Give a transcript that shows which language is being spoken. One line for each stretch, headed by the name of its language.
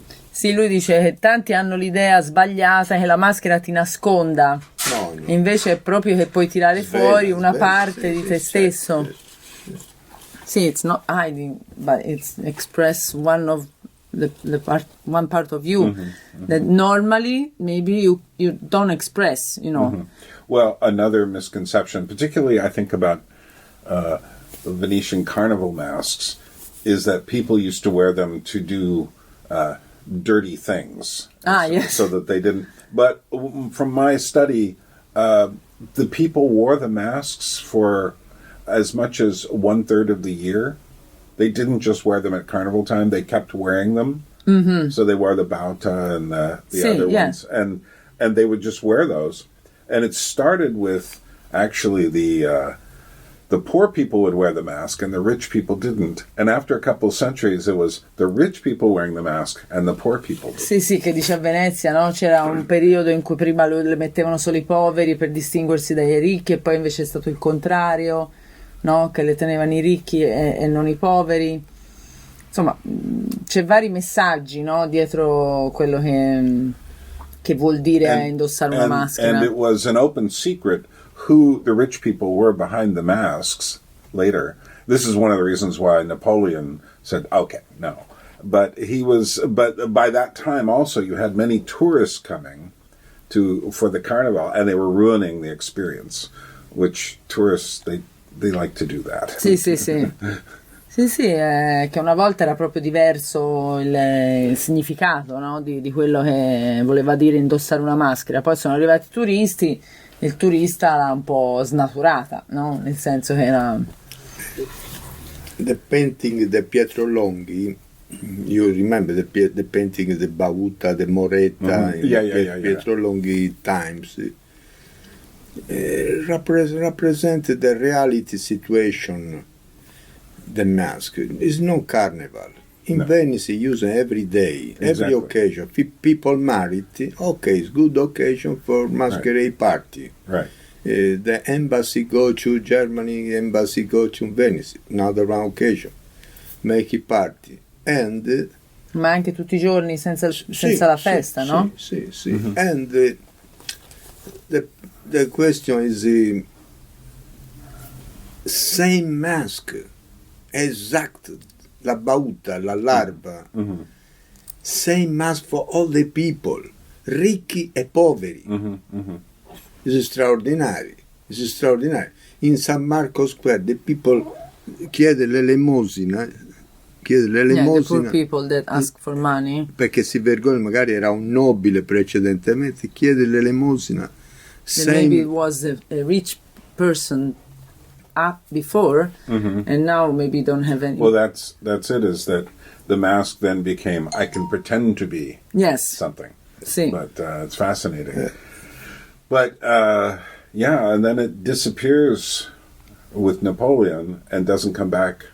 Italian: Sì, lui dice che tanti hanno l'idea sbagliata che la maschera ti nasconda. No. Invece è proprio che puoi tirare fuori una parte di te stesso.
English: Sì, it's not hiding, but it's express one of one part of you that normally maybe you don't express, Well, another misconception, particularly I think about Venetian carnival masks, is that people used to wear them to do dirty things. Yes. So that they didn't. But from my study, the people wore the masks for as much as 1/3 of the year. They didn't just wear them at carnival time, they kept wearing them. So they wore the bauta and the other ones. And they would just wear those. And it started with actually the poor people would wear the mask and the rich people didn't. And after a couple of centuries, it was the rich people wearing the mask and the poor people didn't.
Italian: Sì, che dice a Venezia, no? C'era un periodo in cui prima le mettevano solo i poveri per distinguersi dai ricchi e poi invece è stato il contrario. no? Che le tenevano i ricchi e non i poveri. Insomma, c'è vari messaggi, no? Dietro quello che vuol dire indossare una maschera.
English: And it was an open secret who the rich people were behind the masks later. This is one of the reasons why Napoleon said, okay, no. But by that time also you had many tourists coming for the carnival, and they were ruining the experience, which tourists, they like to do that.
Italian: Sì. Sì, che una volta era proprio diverso il significato, no? di quello che voleva dire indossare una maschera. Poi sono arrivati i turisti, il turista l'ha un po' snaturata, no? Nel senso che era...
English: The painting di Pietro Longhi, you remember the painting the Bauta, the Moretta, Pietro Longhi times, represent the reality situation. The mask is no carnival. In Venice, use every day, every occasion. People married, okay, it's good occasion for masquerade party. Right. The embassy go to Germany, embassy go to Venice, another occasion. Make a party. And
Italian: ma anche tutti i giorni senza la festa, no? Sì. Mm-hmm.
English: And the question is the same mask. Exact, la bauta, la larva, same mask for all the people,
Italian: ricchi e poveri.
English: It's extraordinary. In San Marco Square, the people
Italian: chiede l'elemosina.
English: The poor people that ask for money.
Italian: Perché si vergogna, magari era un nobile precedentemente, chiede l'elemosina.
English: Maybe it was a rich person up before, and now maybe don't have any. Well, that's it. Is that the mask then became I can pretend to be something.
Italian: Sì.
English: But it's fascinating. But and then it disappears with Napoleon and doesn't come back.